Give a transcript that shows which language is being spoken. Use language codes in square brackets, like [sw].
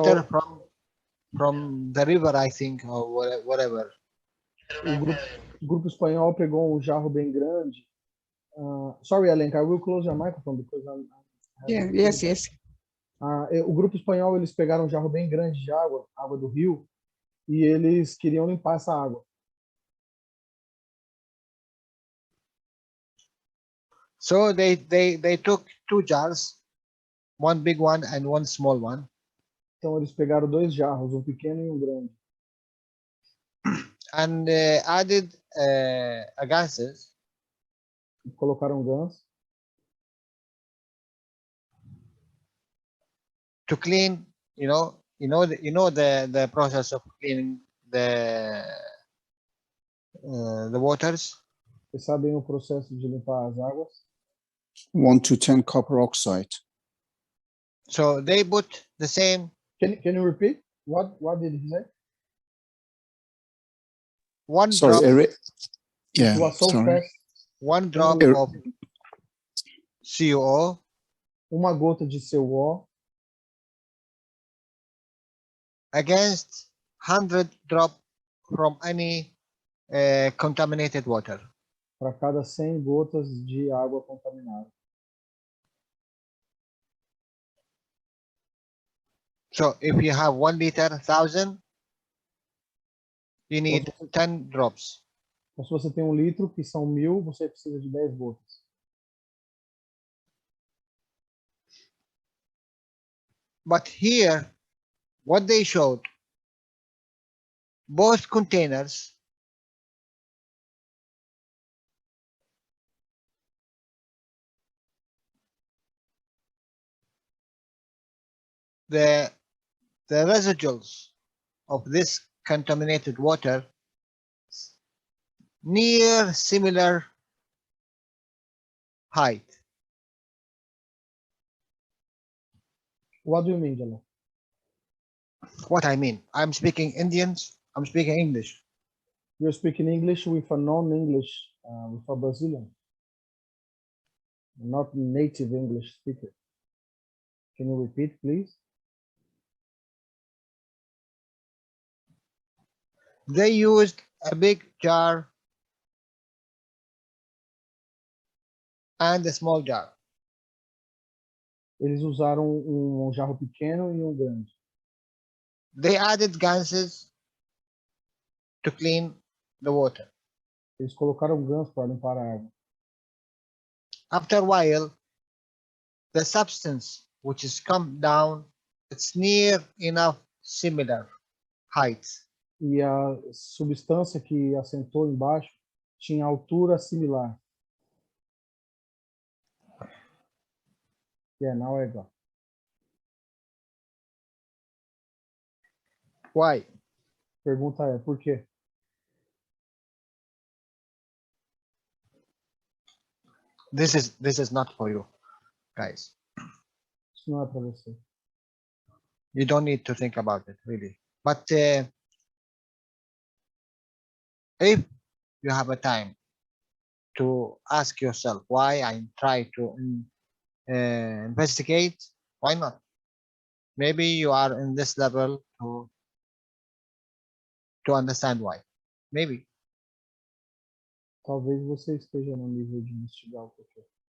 [en] water from the river, I think, or whatever. [pt] o grupo espanhol pegou um jarro bem grande. [en] Sorry, Alenka, I will close your microphone because I'm Yeah, yes. [pt] o grupo espanhol, eles pegaram um jarro bem grande de água do rio, e eles queriam limpar essa água. [en] So they took two jars, one big one and one small one. [pt] Então eles pegaram dois jarros, um pequeno e um grande. [en] And added gases. [pt] Colocaram Guns [en] to clean, the process of cleaning the waters. [pt] Vocês sabem o processo de limpar as águas? [en] 1 to 10 copper oxide. So they put the same. Can you repeat? What did he say? One Sorry, drop. yeah, It was so sorry. fast. One drop of CuO. [pt] Uma gota de CuO [en] against 100 drop from any contaminated water. [pt] para cada 100 gotas de água contaminada. [en] So if you have 1 liter, 1,000, you need 10 drops. [pt] Então, se você tem 1 litro, que são 1000, você precisa de 10 gotas. [en] But here, what they showed, both containers the residuals of this contaminated water near similar height. What do you mean, Jalal? What I mean, I'm speaking Indians, I'm speaking English. You're speaking English with a non-English, with a Brazilian, not native English speaker. Can you repeat, please? They used a big jar and a small jar. [pt] Eles usaram jarro pequeno e grande. [en] They added gases to clean the water. [pt] Eles colocaram Guns para limpar a água. [en] After a while, the substance which is come down, it's near enough similar height. [pt] E a substância que assentou embaixo tinha altura similar. [en] Yeah, now I got. Why? [pt] Pergunta é, por quê? [en] This is not for you, guys. [pt] Isso não é para você. [en] You don't need to think about it, really. But if you have a time to ask yourself why I try to investigate, why not? Maybe you are in this level to understand why. Maybe. [pt] Talvez você esteja no nível de investigar o porquê.